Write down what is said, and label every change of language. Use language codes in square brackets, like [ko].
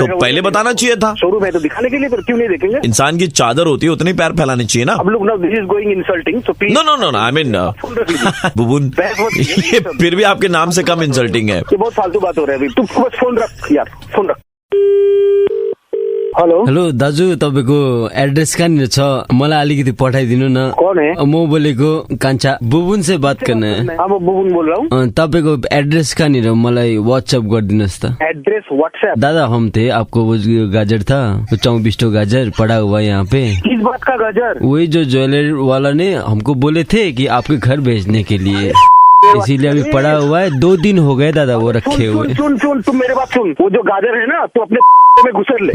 [hi] तो पहले बताना चाहिए था। शोरूम है तो दिखाने के लिए, फिर क्यों नहीं देखेंगे? इंसान की चादर होती है, उतनी पैर फैलाने चाहिए ना। अब लोग ना, [en] This is going insulting, so please. No, I mean [hi] बुबुन, ये फिर भी आपके नाम से कम इंसल्टिंग है। ये बहुत फालतू बात हो रहा है अभी। तू बस फोन रख यार, फोन रख। हेलो [ne] दाजु, तपाईँको एड्रेस कहाँनिर छ? मलाई अलिकति पठाइदिनु न। [hi] कौन है? [ne] म बोलेको कान्छा। [hi] बुबुन से बात करना है। हाँ, मैं बुबुन बोल रहा हूँ। [ne] तपाईँको एड्रेस कहाँनिर मलाई व्हाट्सएप गरिदिनुहोस् त। [hi] Address WhatsApp? दादा हम थे, आपको वो गाजर था 24 गाजर पड़ा हुआ यहाँ पे। किस बात का गाजर? वही जो ज्वेलरी वाला ने हमको बोले थे कि आपके घर भेजने के लिए, इसीलिए अभी पड़ा हुआ है। 2 दिन हो गए दादा वो रखे हुए। सुन, तुम मेरे बात सुन। वो जो गाजर है ना, तो अपने में घुसर ले।